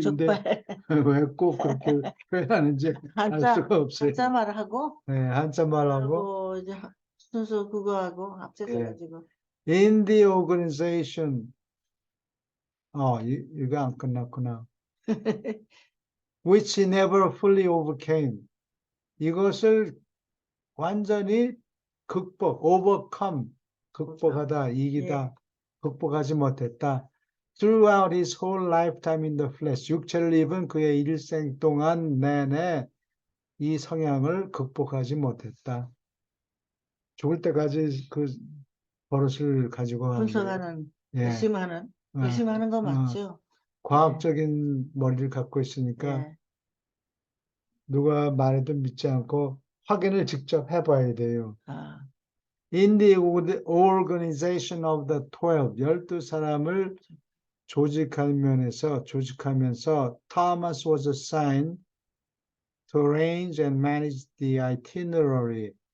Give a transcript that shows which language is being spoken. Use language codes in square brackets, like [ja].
[ko] 족발. 왜 꼭 그렇게 표현하는지 알 수가 없어요. 한자 말하고 네, 한자말하고 그리고 이제 순수 그거하고 예. 합쳐져가지고 [en] In the organization [ko] 이거 안 끝났구나. [en] Which he never fully overcame. [ko] 이것을 완전히 overcome, 극복하다, 예. 이기다, 극복하지 못했다. [en] Throughout his whole lifetime in the flesh, [ko] 육체를 입은 그의 일생 동안 내내 이 성향을 극복하지 못했다. 죽을 때까지 그 버릇을 가지고 간 거예요. 분석하는 예, 어, 열심히 하는 거 어, 맞죠? 예. 과학적인 머리를 갖고 있으니까 예. 누가 말해도 믿지 않고 확인을 직접 해봐야 돼요. 아, [en] In the organization of the 12, [ko] 12사람을 조직하면서 [en] Thomas was assigned to arrange and manage the itinerary.